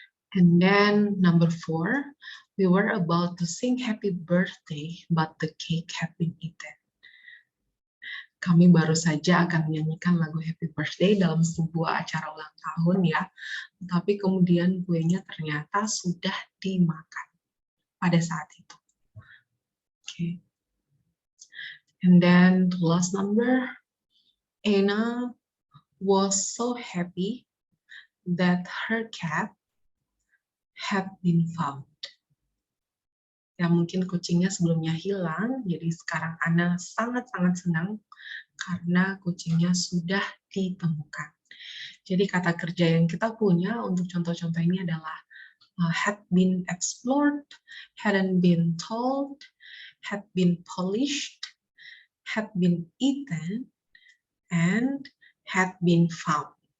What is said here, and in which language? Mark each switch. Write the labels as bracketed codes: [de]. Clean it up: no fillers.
[en] And then number 4, we were about to sing happy birthday, but the cake had been eaten. [id] Kami baru saja akan menyanyikan lagu happy birthday dalam sebuah acara ulang tahun, ya, tapi kemudian kuenya ternyata sudah dimakan pada saat itu. [en] Okay. And then the last number, Anna was so happy that her cat had been found. [id] Ya, mungkin kucingnya sebelumnya hilang, jadi sekarang Anna sangat-sangat senang karena kucingnya sudah ditemukan. Jadi kata kerja yang kita punya untuk contoh-contoh ini adalah [en] had been explored, hadn't been told, had been polished, had been eaten, and had been found.